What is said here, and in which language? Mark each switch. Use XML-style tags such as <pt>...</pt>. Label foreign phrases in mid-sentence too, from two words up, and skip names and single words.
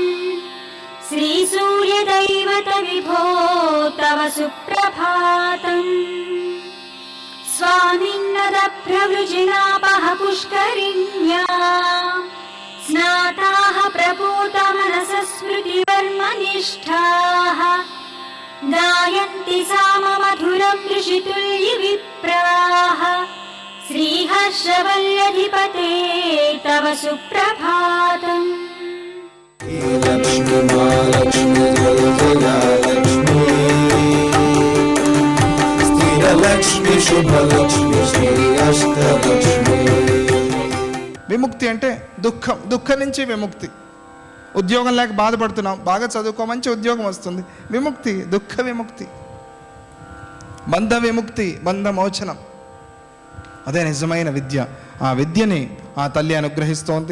<sa>श्रीसूर्यदैवत विभो तव सुप्रभातम् स्वामिन्नदप्रवृजिनापः पुष्करिण्या स्नाताः प्रपूतमनसः स्मृतिवर्मनिष्ठाः गायन्ति साममधुरं ऋषितुल्यविप्राः श्रीहर्षवल्यधिपते तव सुप्रभातम् लक्ष्मी महालक्ष्मी जय जयलक्ष्मी स्थिरलक्ष्मी शुभलक्ष्मी श्री अष्टलक्ष्मी।</sa> <te>విముక్తి అంటే దుఃఖం నుంచి విముక్తి. ఉద్యోగం లేక బాధపడుతున్నాం, బాగా చదువుకో, మంచి ఉద్యోగం వస్తుంది, విముక్తి, దుఃఖ విముక్తి. బంధ విముక్తి, బంధమోచనం, అదే నిజమైన విద్య. ఆ విద్యని ఆ తల్లి అనుగ్రహిస్తోంది.</te>